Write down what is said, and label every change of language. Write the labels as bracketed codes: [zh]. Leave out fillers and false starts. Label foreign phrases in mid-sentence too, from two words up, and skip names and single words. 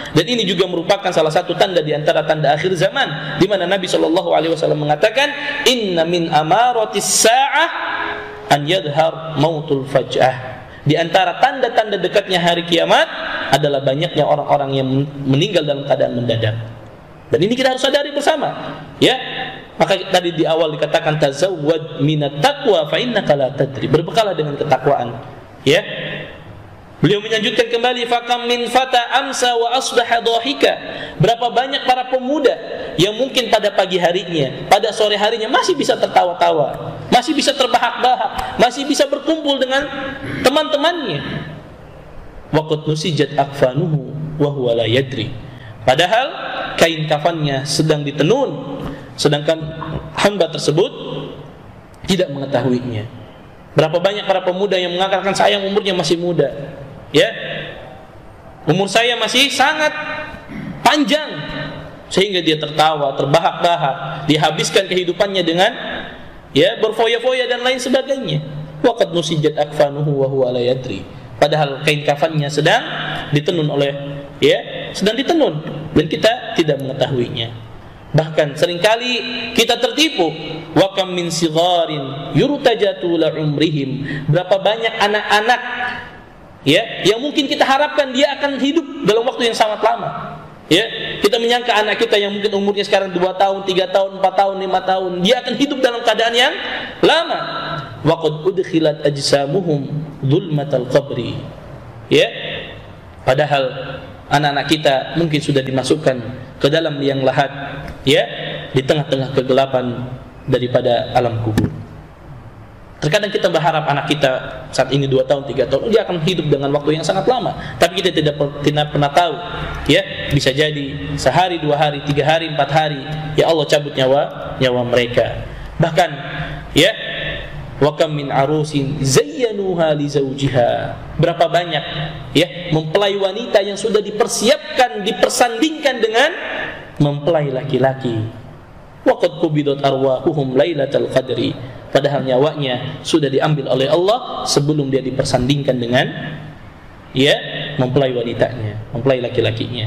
[id] Dan ini juga merupakan salah satu tanda di antara tanda akhir zaman, di mana Nabi [ar] صلى الله عليه وسلم [id] mengatakan, [ar] "إن من أمارات الساعة أن يظهر موت الفجأة." [id] Di antara tanda-tanda dekatnya hari kiamat adalah banyaknya orang-orang yang meninggal dalam keadaan mendadak. Dan ini kita harus sadari bersama, ya. Maka tadi di awal dikatakan [ar] تزود من التقوى فإنك لا تدري. [id] Berbekalah dengan ketakwaan, ya. Beliau melanjutkan kembali, [ar] فكم من فتى أمسى وأصبح ضاحكا. [id] Berapa banyak para pemuda yang mungkin pada pagi harinya, pada sore harinya masih bisa tertawa-tawa, masih bisa terbahak-bahak, masih bisa berkumpul dengan teman-temannya. [ar] وقد نسجت أكفانه وهو لا يدري. [id] Padahal kain kafannya sedang ditenun, sedangkan hamba tersebut tidak mengetahuinya. Berapa banyak para pemuda yang mengatakan saya umurnya masih muda, ya, umur saya masih sangat panjang, sehingga dia tertawa, terbahak-bahak, dihabiskan kehidupannya dengan, ya, berfoya-foya dan lain sebagainya. [ar] وقد نسجت أكفانه وهو لا يدري. [id] Padahal kain kafannya sedang ditenun oleh, ya, sedang ditenun dan kita tidak mengetahuinya. Bahkan seringkali kita tertipu. [ar] وكم من صغار يرتجى لا عمرهم. [id] Berapa banyak anak-anak, ya, yang mungkin kita harapkan dia akan hidup dalam waktu yang sangat lama. Ya, kita menyangka anak kita yang mungkin umurnya sekarang 2 tahun, 3 tahun, 4 tahun, 5 tahun, dia akan hidup dalam keadaan yang lama. [ar] وقد أدخلت أجسامهم ظلمة القبر. [id] Ya. Padahal anak-anak kita mungkin sudah dimasukkan ke dalam liang lahat, ya, di tengah-tengah kegelapan daripada alam kubur. Terkadang kita berharap anak kita saat ini 2 tahun, 3 tahun, dia akan hidup dengan waktu yang sangat lama. Tapi kita tidak pernah tahu, ya, bisa jadi sehari, 2 hari, 3 hari, 4 hari, ya Allah cabut nyawa mereka. Bahkan, ya, [ar] وكم من عروس زينوها لزوجها. [id] Berapa banyak, ya, mempelai wanita yang sudah dipersiapkan, dipersandingkan dengan mempelai laki-laki. [ar] وقد قبضت أرواحهم ليلة القدر. [id] Padahal nyawanya sudah diambil oleh Allah sebelum dia dipersandingkan dengan, ya, mempelai wanitanya, mempelai laki-lakinya.